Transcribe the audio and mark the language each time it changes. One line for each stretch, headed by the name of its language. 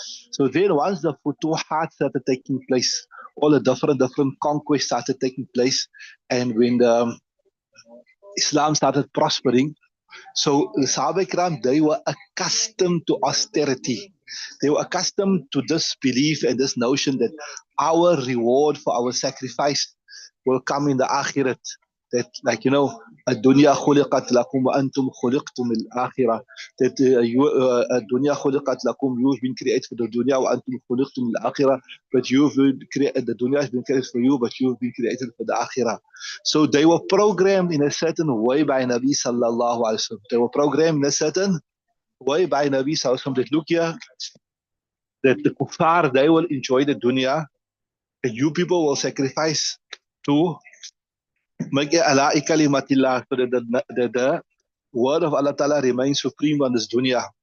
English: So then once the futuhat started taking place, all the different conquests started taking place, and when the Islam started prospering, so the Sahaba Ikram, they were accustomed to austerity. They were accustomed to this belief and this notion that our reward for our sacrifice will come in the akhirat.
Arabic: That, like, الدنيا خلقت لكم وأنتم خلقتم الآخرة.
English: That
Arabic: الدنيا خلقت لكم,
English: you've been created for the dunya
Arabic: وأنتم خلقتم الآخرة,
English: but the dunya has been created for you, but you've been created for the akhirah. So they were programmed in a certain way by Nabi sallallahu alaihi wasallam. They were programmed in a certain way by Nabi sallallahu alaihi wasallam that, look here, that the kuffar, they will enjoy the dunya, and you people will sacrifice to make ala'i kalimatillah, so that the word of Allah Ta'ala remains supreme on this dunya.